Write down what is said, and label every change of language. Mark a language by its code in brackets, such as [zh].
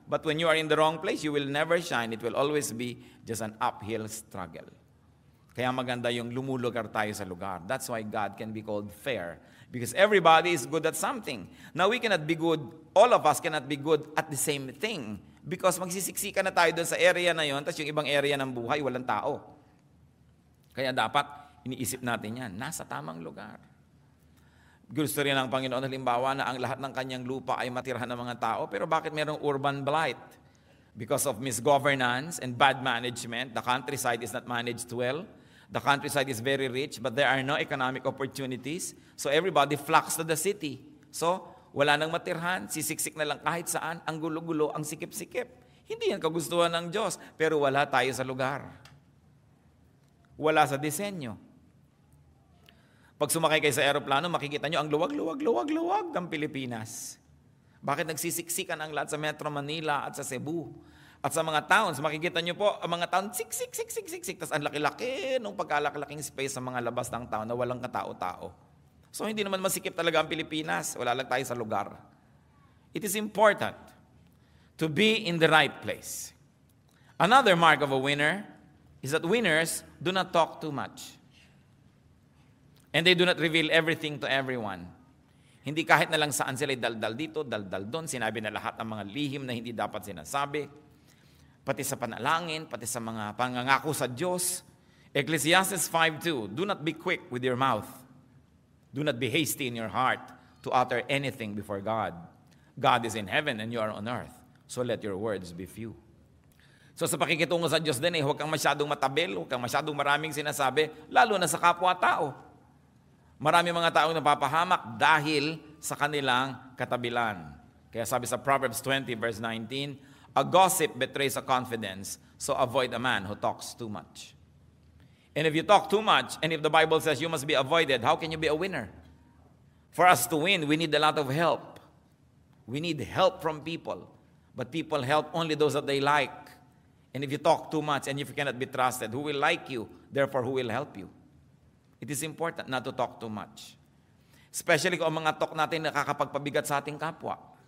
[en] But when you are in the wrong place, you will never shine. It will always be just an uphill struggle. [tl] Kaya maganda yung lumulugar tayo sa lugar. [en] That's why God can be called fair. Because everybody is good at something. Now we cannot be good, all of us cannot be good at the same thing. [tl] Because magsisiksikan na tayo doon sa area na yon, tapos yung ibang area ng buhay, walang tao. Kaya dapat, iniisip natin yan, nasa tamang lugar. Gusto rin ng Panginoon, halimbawa, na ang lahat ng kanyang lupa ay matirhan ng mga tao, pero bakit mayroong urban blight? [en] Because of misgovernance and bad management, the countryside is not managed well. The countryside is very rich, but there are no economic opportunities. So everybody flocks to the city. [tl] So, wala nang matirhan, sisiksik na lang kahit saan, ang gulo-gulo, ang sikip-sikip. Hindi yan kagustuhan ng Diyos, pero wala tayo sa lugar. Wala sa disenyo. Pag sumakay kayo sa aeroplano, makikita nyo ang luwag ng Pilipinas. Bakit nagsisiksikan ang lahat sa Metro Manila at sa Cebu? At sa mga towns, makikita nyo po, ang mga town, siksik. Tapos ang laki-laki nung pagkalaki-laking space sa mga labas ng town na walang katao-tao. So hindi naman masikip talaga ang Pilipinas. Wala lang tayo sa lugar. [en] It is important to be in the right place. Another mark of a winner is that winners do not talk too much. And they do not reveal everything to everyone. [tl] Hindi kahit na lang saan sila daldal dito, daldal doon, sinabi na lahat ng mga lihim na hindi dapat sinasabi. Pati sa panalangin, pati sa mga pangangako sa Diyos. [en] Ecclesiastes 5:2, do not be quick with your mouth. Do not be hasty in your heart to utter anything before God. God is in heaven and you are on earth. So let your words be few. [tl] So sa pakikitungo sa Diyos din, huwag kang masyadong matabil, huwag kang masyadong maraming sinasabi, lalo na sa kapwa-tao. Marami mga taong napapahamak dahil sa kanilang katabilan. Kaya sabi sa [en] Proverbs 20 verse 19, a gossip betrays a confidence, so avoid a man who talks too much. And if you talk too much, and if the Bible says you must be avoided, how can you be a winner? For us to win, we need a lot of help. We need help from people. But people help only those that they like. And if you talk too much and if you cannot be trusted, who will like you? Therefore, who will help you? It is important not to talk too much. [tl] Especially kung ang mga talk natin nakakapagpabigat sa ating kapwa.